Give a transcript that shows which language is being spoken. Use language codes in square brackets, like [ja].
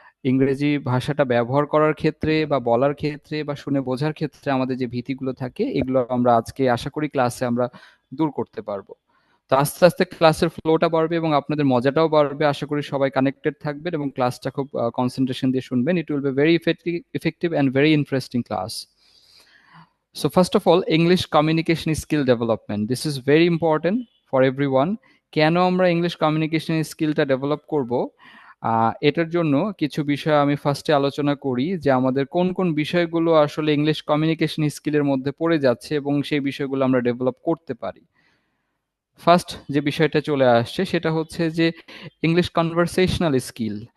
[bn] ইংরেজি ভাষাটা ব্যবহার করার ক্ষেত্রে বা বলার ক্ষেত্রে বা শুনে বোঝার ক্ষেত্রে আমাদের যে ভীতিগুলো থাকে, এগুলো আমরা আজকে আশা করি ক্লাসে আমরা দূর করতে পারবো। তো আস্তে আস্তে ক্লাসের ফ্লোটা বাড়বে এবং আপনাদের মজাটাও বাড়বে। আশা করি সবাই কানেক্টেড থাকবেন এবং ক্লাসটা খুব কনসেন্ট্রেশন দিয়ে শুনবেন। [en] It will be very effective and very interesting class. So first of all, English communication skill development. This is very important for everyone. [bn] কেন আমরা ইংলিশ কমিউনিকেশন স্কিলটা ডেভেলপ করব? এটার জন্য কিছু বিষয় আমি ফার্স্টে আলোচনা করি, যে আমাদের কোন কোন বিষয়গুলো আসলে ইংলিশ কমিউনিকেশন স্কিলের মধ্যে পড়ে যাচ্ছে এবং সেই বিষয়গুলো আমরা ডেভেলপ করতে পারি। ফার্স্ট যে বিষয়টা চলে আসছে সেটা হচ্ছে যে ইংলিশ কনভারসেশনাল স্কিল।